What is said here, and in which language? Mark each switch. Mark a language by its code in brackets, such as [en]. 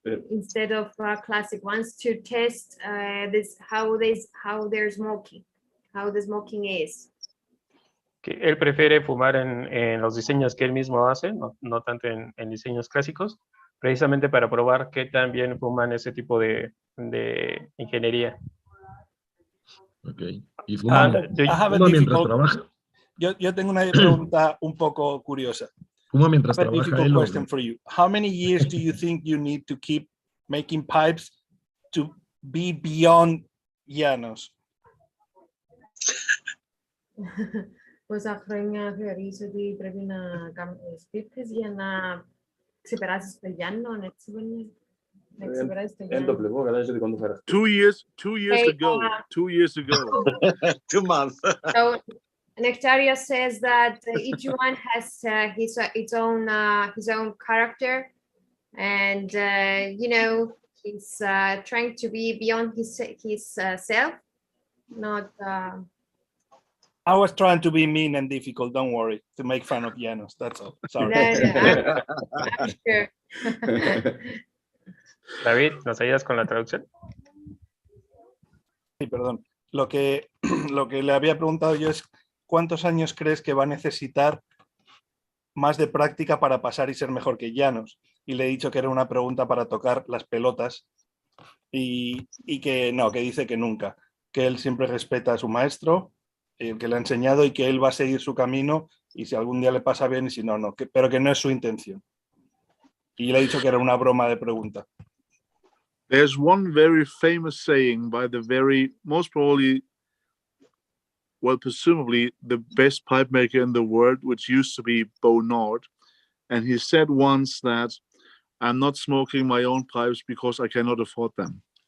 [en] Instead of classic ones, to test how they're smoking, how the smoking is. [es] Que él prefiere fumar en los diseños que él mismo hace, no tanto en diseños clásicos, precisamente para probar qué tan bien fuman ese tipo de ingeniería. Ok. ¿Y fuma mientras trabaja? Yo tengo una pregunta un poco curiosa. ¿Fuma mientras trabaja [en] difficult [es] él? [en] Question for you. How many years do you think you need to keep making pipes to be beyond llanos? [el] Πόσα χρόνια θεωρείς ότι πρέπει να κάνεις πίπες για να ξεπεράσεις το Γιάννο, έτσι είναι? Να ξεπεράσεις το Γιάννο. [en] 2 years ago. 2 years ago. 2 months. So Nektarios says that each one has its own character, and you know, he's trying to be beyond his self, not. I was trying to be mean and difficult. Don't worry, to make fun of llanos. That's all. Sorry. No, I'm sure. [es] David, ¿nos ayudas con la traducción? Sí, perdón. Lo que le había preguntado yo es ¿cuántos años crees que va a necesitar más de práctica para pasar y ser mejor que llanos? Y le he dicho que era una pregunta para tocar las pelotas y que no, que dice que nunca, que él siempre respeta a su maestro, el que le ha enseñado y que él va a seguir su camino y si algún día le pasa bien y si no, no, pero que no es su intención. Y le he dicho que era una broma de pregunta. [en] There's one very famous saying by the most probably, well, presumably the best pipe maker in the world, which used to be Bonnard. And he said once that I'm not smoking my own pipes because I cannot afford them.